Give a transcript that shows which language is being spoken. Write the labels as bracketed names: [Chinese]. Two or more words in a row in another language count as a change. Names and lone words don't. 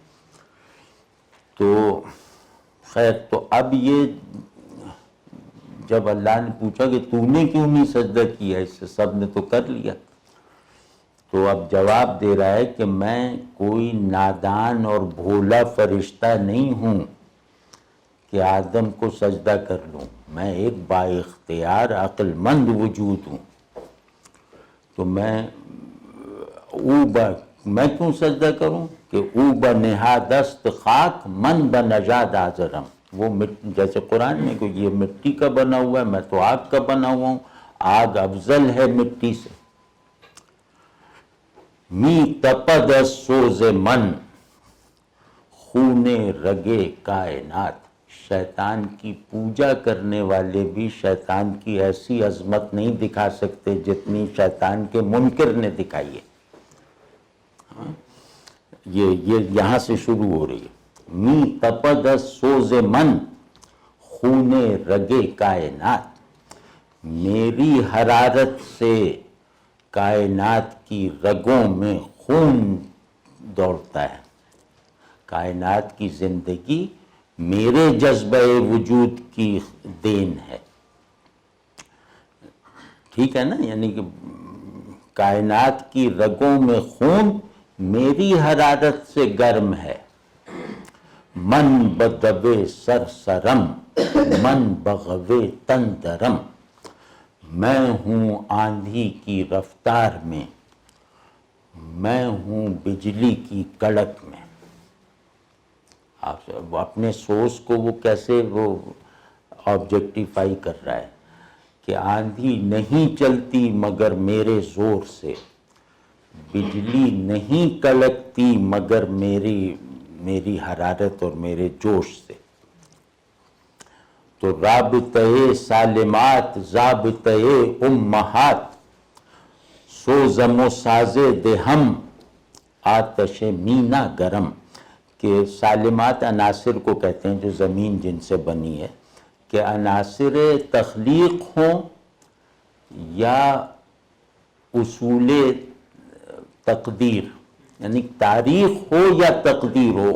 [Urdu] تو خیر، تو اب یہ جب اللہ نے پوچھا کہ تو نے کیوں نہیں سجدہ کیا، اس سے سب نے تو کر لیا، تو اب جواب دے رہا ہے کہ میں کوئی نادان اور بھولا فرشتہ نہیں ہوں کہ آدم کو سجدہ کر لوں. میں ایک با اختیار عقل مند وجود ہوں. تو میں کیوں سجدہ کروں کہ [Persian] او بنہادست خاک من بنژاد آزرم. [Urdu] وہ جیسے قرآن میں کہ یہ مٹی کا بنا ہوا ہے، میں تو آگ کا بنا ہوا ہوں، آگ افضل ہے مٹی سے. [Persian] می تپد از سوز من خون رگے کائنات. [Urdu] شیطان کی پوجا کرنے والے بھی شیطان کی ایسی عظمت نہیں دکھا سکتے جتنی شیطان کے منکر نے دکھائی ہے. یہ یہاں سے شروع ہو رہی ہے. [Persian] می تپد از سوز من خون رگے کائنات. [Urdu] میری حرارت سے کائنات کی رگوں میں خون دوڑتا ہے. کائنات کی زندگی میرے جذبہ وجود کی دین ہے. ٹھیک ہے نا؟ یعنی کہ کائنات کی رگوں میں خون میری حرارت سے گرم ہے. [Persian] من بدبے سرسرم من بغوے تندرم. [Urdu] میں ہوں آندھی کی رفتار میں، میں ہوں بجلی کی کڑک میں. آپ اپنے سورس کو وہ کیسے وہ آبجیکٹیفائی کر رہا ہے کہ آندھی نہیں چلتی مگر میرے زور سے، بجلی نہیں کڑکتی مگر میری حرارت اور میرے جوش سے. [Persian] تو رابطۂ سالمات ضابطۂ امہات سوزم و ساز دہم آتش مینا گرم. [Urdu] کہ سالمات عناصر کو کہتے ہیں جو زمین جن سے بنی ہے، کہ عناصر تخلیق ہوں یا اصول تقدیر، یعنی تاریخ ہو یا تقدیر ہو.